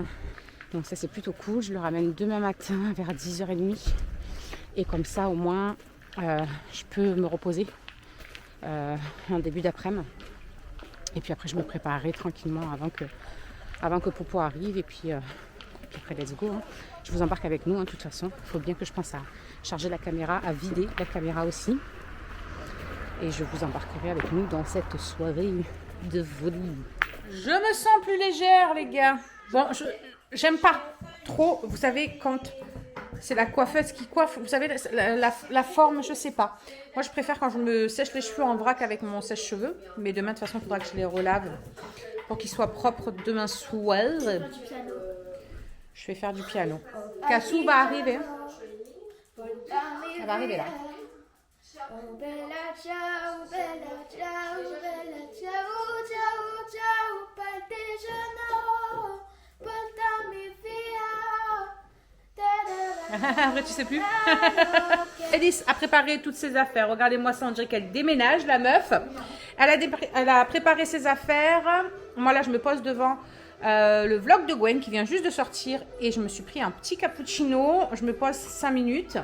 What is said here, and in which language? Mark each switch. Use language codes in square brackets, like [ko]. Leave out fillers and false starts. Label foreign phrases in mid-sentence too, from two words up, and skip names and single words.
[fr] Donc ça, c'est plutôt cool. Je le ramène demain matin vers 10h30. Et comme ça, au moins, je peux me reposer en début d'après-midi. Et puis après, je me préparerai tranquillement avant que Popo arrive. Et puis après, [en] let's go. [fr] Je vous embarque avec nous, de toute façon. Il faut bien que je pense à charger la caméra, à vider la caméra aussi. Et je vous embarquerai avec nous dans cette soirée de folie. Je me sens plus légère, les gars. Bon, j'aime pas trop, vous savez, quand c'est la coiffeuse qui coiffe, vous savez, la forme, je sais pas. Moi, je préfère quand je me sèche les cheveux en vrac avec mon sèche-cheveux. Mais demain, de toute façon, il faudra que je les relave pour qu'ils soient propres demain soir. Je vais faire du piano. Kassou va arriver. Elle va arriver là. [it] Oh bella ciao, bella ciao, bella ciao, ciao, ciao, partigiano, portami via. [fr] Après, tu sais plus. Alice a préparé toutes ses affaires. Regardez-moi ça, on dirait qu'elle déménage, la meuf. Elle a préparé ses affaires. Moi, là, je me pose devant le vlog de Gwen qui vient juste de sortir. Et je me suis pris un petit cappuccino. Je me pose 5 minutes.